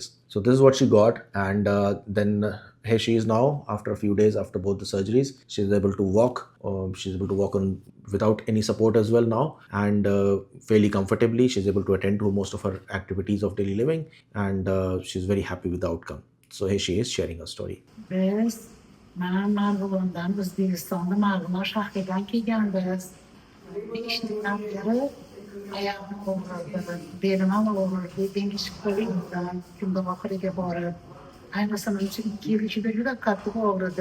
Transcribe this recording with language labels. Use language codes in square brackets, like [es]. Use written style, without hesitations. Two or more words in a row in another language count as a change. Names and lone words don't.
[en] So this is what she got, and then here she is now after a few days after both the surgeries. She's able to walk. She's able to walk on without any support as well now, and fairly comfortably. She's able to attend to most of her activities of daily living, and she's very happy with the outcome. So here she is sharing her story. [uz] Biz mana Marg'ilondan O'zbekistonda Marg'ilon shahridan kelganmiz. 5 yildan beri oyog'im og'ridi, belim ham og'ridi, dengiz qo'limdan kunda oxiriga borib, ayniqsa men uchun 2 yil ichida juda qattiq og'ridi.